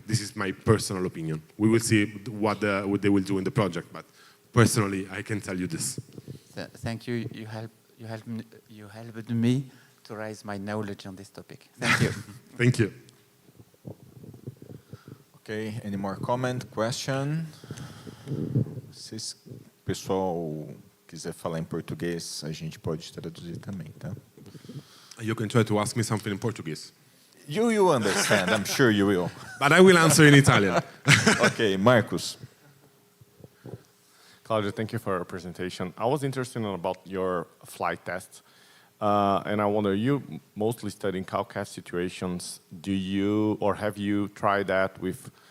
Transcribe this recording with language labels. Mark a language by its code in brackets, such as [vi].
[en] This is my personal opinion. We will see what they will do in the project, but personally, I can tell you this. Thank you. You helped me to raise my knowledge on this topic. Thank you. Thank you. Ok, any more comment, question? [pt] Se o pessoal quiser falar em português, a gente pode traduzir também, tá? [en] You can try to ask me something in Portuguese. You understand, I'm sure you will. But I will answer in Italian. Ok, Marcos. Claudio, thank you for your presentation. I was interested about your flight tests. And I wonder, you mostly study in cow-calf situations. Do you, or have you tried that with,